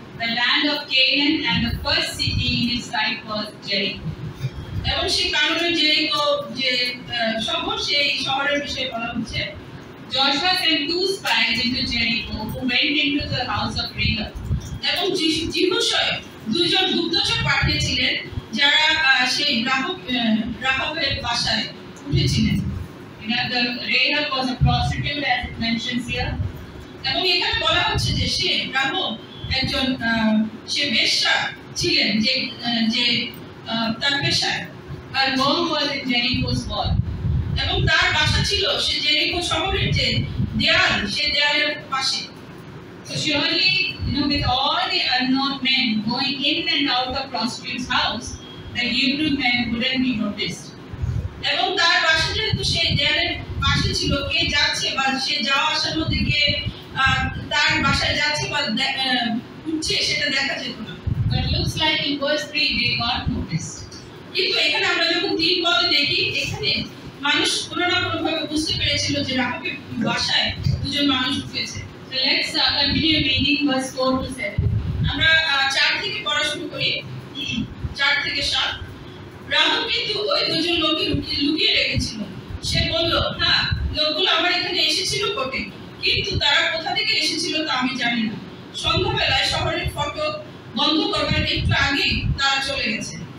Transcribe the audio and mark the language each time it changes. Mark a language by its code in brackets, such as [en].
[en] The land of Canaan, and the first city in its sight was Jericho. [bn] এবং সেই কারণে Jericho যে শহর, সেই শহরের বিষয়ে বলা হচ্ছে। [en] Joshua sent 2 spies into Jericho who went into the house of Rahab. [bn] এবং জিহুশয় 2 জন গুপ্তচর পাঠিয়েছিলেন যারা সেই রাহাবের বাসায় উঠেছিলেন। [en] The Rahab was a prostitute, as it mentions here. [bn] এবং এখানে বলা হচ্ছে যে সে রাহাব একজন সে বেশ্যা ছিলেন, যে তার পেশায়। [en] Her home was in Jericho's wall. [bn] এবং তার বাসা ছিল সে জেরিকো শহরের যে দেয়াল, সেই দেয়ালের পাশে। [en] So surely, with all the unknown men going in and out of prostitute's house, the Hebrew men wouldn't be noticed. [bn] এবং তার বাসা যেহেতু সেই দেয়ালের পাশে ছিল, কে যাচ্ছে বা সে যাওয়া আসার মধ্যে কে তার বাসায় যাচ্ছে বা উঠছে সেটা দেখা যেত না। [en] But looks like in verse 3 they got noticed. [bn] কিন্তু এখানে আমরা যখন 3 পদে দেখি, এখানে মানুষ কোনো না কোনো ভাবে বুঝতে পেরেছিল যে রাহাবের বাসায় 2 জন মানুষ ঢুকেছে। [en] So let's continue reading verse 4 to 7. [bn] আমরা 4 থেকে পড়া শুরু করি। 4 থেকে 7। রাহাব কিন্তু ওই 2 জন লোককে লুকিয়ে রেখেছিল। সে বলল, হ্যাঁ, লোকগুলো আমার এখানে এসেছিল বটে, কিন্তু তারা কোথা থেকে এসেছিল তা আমি জানি না। সন্ধ্যাবেলায় শহরের ফটক বন্ধ করবার একটু আগেই তারা চলে গেছে।